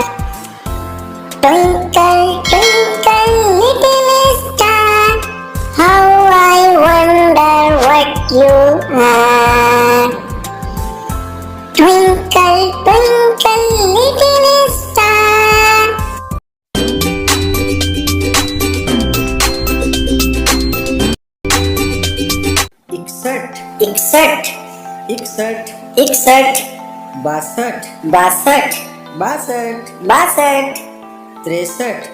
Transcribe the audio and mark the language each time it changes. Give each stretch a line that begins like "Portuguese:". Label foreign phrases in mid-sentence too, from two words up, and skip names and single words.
English: Twinkle, twinkle, little star, how I wonder what you are. Twinkle, twinkle, little star.
Hindi: इकसठ, इकसठ, इकसठ, बासठ, बासठ, बासठ, बासठ, तिरसठ,